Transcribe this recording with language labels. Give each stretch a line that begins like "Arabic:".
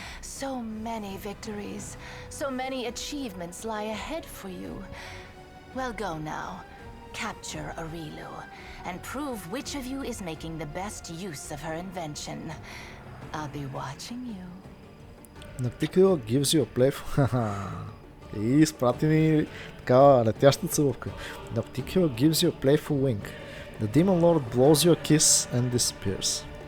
English: So many victories, so many achievements lie ahead for you. Well, go now. Capture Arilu, and prove which of you is making the best use of her invention. I'll be watching you. Particular gives you a playful...
Bulgarian: И изпрати ни такава летяща целувка.
English: The particular gives you a playful wink. The demon lord blows you a kiss and disappears.